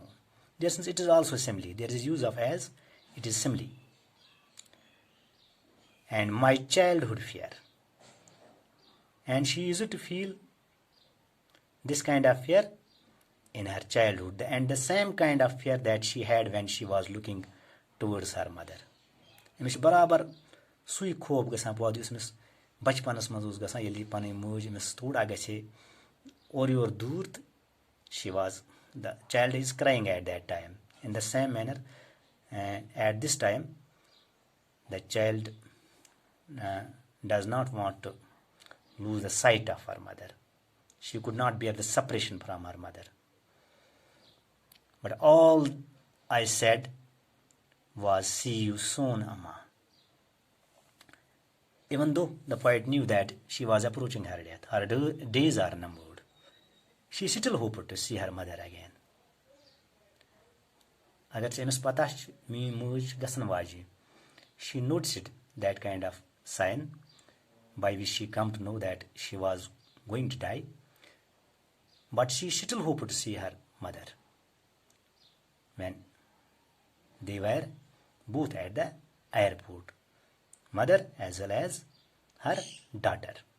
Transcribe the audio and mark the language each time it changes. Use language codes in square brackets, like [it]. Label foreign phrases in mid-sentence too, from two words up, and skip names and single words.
[en] There, since it is also simile, there is use of as, it is simile. And my childhood fear. And she used to feel this kind of fear in her childhood, and the same kind of fear that she had when she was looking towards her mother. [ks] أمِس چھُ برابر سُے خوف گژھان پٲدٕ یُس أمِس بچپنس منٛز اوس گژھان ییٚلہِ پنٕنۍ موج أمِس تھوڑا گژھِ ہے اورٕ یور دوٗر تہٕ [en] she was, the child is crying at that time. In the same manner, at this time, the child does not want to lose the sight of her mother. She could not bear the separation from her mother. But all I said was, see you soon, Amma. Even though the poet knew that she was approaching her death, her days are numbered, she still hoped to see her mother again. [ks] Agar أمِس پتہ چھِ میٲنۍ موج چھِ گژھن واجیٚنۍ, [en] she noticed that kind of sign by which she come to know that she was going to die, but she still hoped to see her mother when they were both at the airport, mother as well as her daughter.